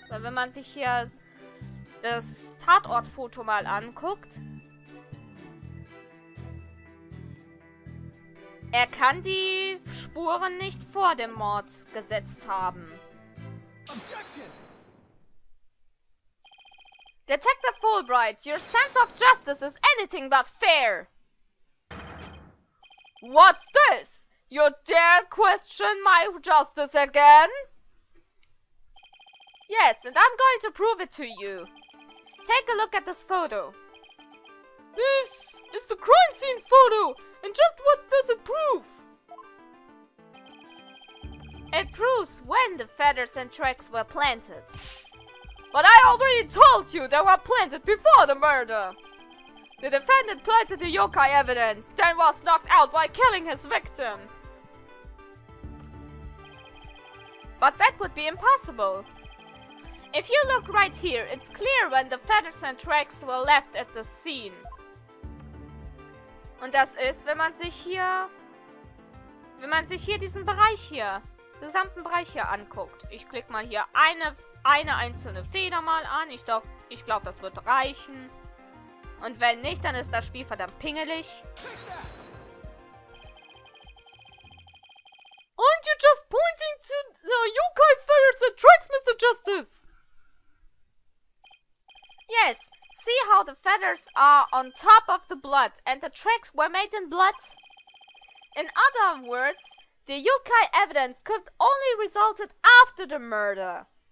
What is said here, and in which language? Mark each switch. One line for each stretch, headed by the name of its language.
German: Weil wenn man sich hier das Tatortfoto mal anguckt, er kann die Spuren nicht vor dem Mord gesetzt haben.
English: Objection. Detective Fulbright, your sense of justice is anything but fair. What's this? You dare question my justice again? Yes, and I'm going to prove it to you. Take a look at this photo. This is the crime scene photo, and just what does it prove? It proves when the feathers and tracks were planted. But I already told you they were planted before the murder. The defendant planted the yokai evidence, then was knocked out by killing his victim. But that would be impossible. If you look right here, it's clear when the feathers and tracks were left at the scene.
German: Und das ist, wenn man sich hier diesen Bereich hier, gesamten Bereich hier anguckt. Ich klicke mal hier eine einzelne Feder mal an. Ich glaube, das wird reichen. Und wenn nicht, dann ist das Spiel verdammt pingelig.
English: Aren't you just pointing to the yokai feathers and tracks, Mr. Justice? Yes, see how the feathers are on top of the blood and the tracks were made in blood? In other words, the yokai evidence could only resulted after the murder.